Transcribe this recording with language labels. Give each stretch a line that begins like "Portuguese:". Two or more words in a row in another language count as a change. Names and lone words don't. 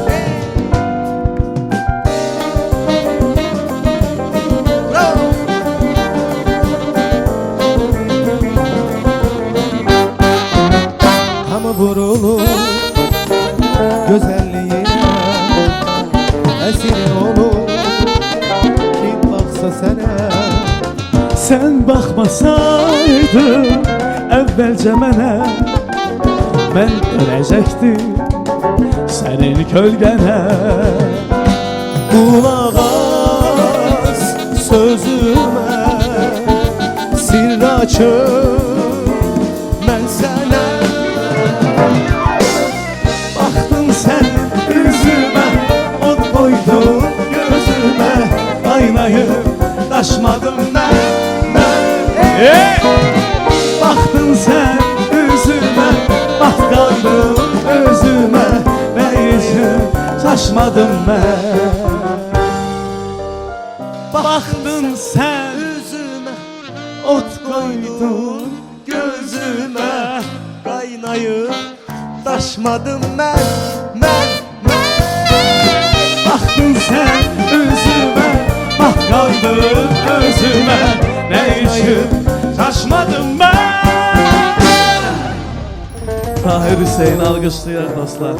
Turkish: Hamı vurulur güzelliğine, esirin olur kim baksa sana. Sen bakmasaydın evvelce
Azerbaijani: mənə, mən dönəcəkdim sənin kölgənə.
Turkish: Kulak as sözüme, sir açım ben sana. Baktın sen üzüme, ot koydun gözüme, kaynayıp taşmadım ben. Baktın sen üzüme, bak kaldın özüme, değişim şaşmadım ben. Baktın sen Üzüme ot koydun
Azerbaijani: özüme Qaynayıb daşmadım mən Baxdın sən özümə, bax qaldım özümə, nə üçün şaşmadım mən? Tahir Hüseyin alqışlayır dostlar.